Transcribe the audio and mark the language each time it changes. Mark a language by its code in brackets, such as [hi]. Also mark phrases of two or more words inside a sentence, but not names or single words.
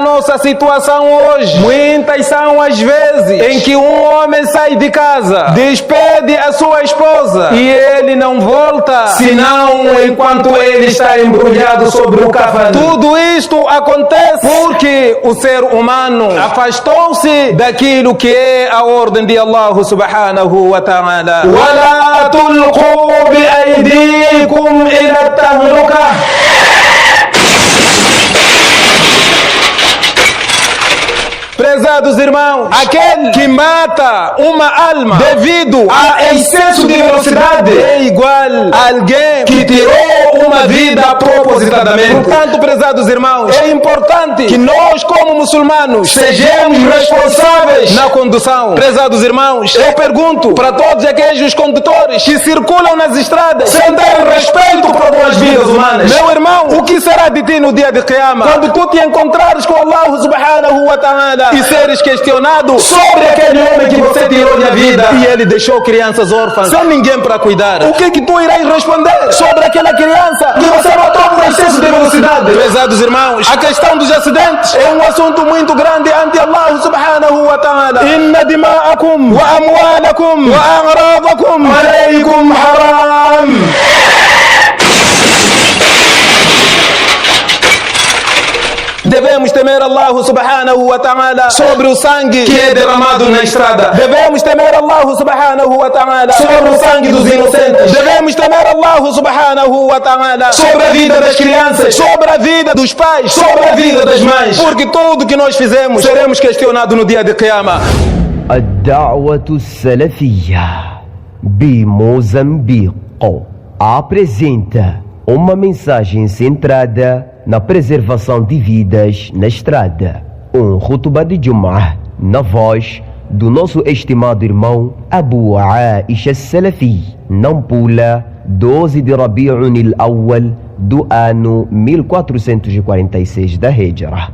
[pt] nossa situação hoje, muitas são as vezes em que um homem sai de casa, despede a sua esposa e ele não volta, senão enquanto ele está embrulhado sobre o café. Tudo isto acontece porque o ser humano afastou-se daquilo que é a ordem de [ar] الله سبحانه وتعالى. وَلَا تُلْقُوا بِأَيْدِيكُمْ إِلَى التهلكة. [pt] Prezados irmãos, aquele que mata uma alma devido a excesso de velocidade é igual a alguém que tirou uma vida propositadamente. Portanto, prezados irmãos, é importante que nós, como muçulmanos, sejamos responsáveis na condução. Prezados irmãos, eu pergunto para todos aqueles condutores que circulam nas estradas sem ter respeito por as vidas humanas: meu irmão, o que será de ti no dia de Qiyamah, quando tu te encontrares com [ar] الله سبحانه وتعالى [pt] e seres questionado sobre aquele homem que você tirou da vida e ele deixou crianças órfãs sem ninguém para cuidar? O que tu irás responder sobre aquela criança que você matou por excesso de velocidade? Prezados irmãos, a questão dos acidentes é um assunto muito grande ante [ar] الله سبحانه وتعالى. إن دماءكم وأموالكم وأعراضكم عليكم حرام. [pt] Devemos temer [ar] الله سبحانه وتعالى [pt] sobre o sangue que é derramado na estrada. Devemos temer [ar] الله سبحانه وتعالى [pt] sobre o sangue dos inocentes. Devemos temer [ar] الله سبحانه وتعالى [pt] sobre a vida das crianças, sobre a vida dos pais, sobre a vida das mães. Porque tudo que nós fizemos seremos questionados no dia de Qiyamah. الدعوة السلفية بموزمبيق apresenta uma mensagem centrada na preservação de vidas na estrada. Khutbah de Jum'ah na voz do nosso estimado irmão Abu Aisha Salafi, Nampula, 12 de Rabi'un al-Awwal do ano 1446 da Hijra.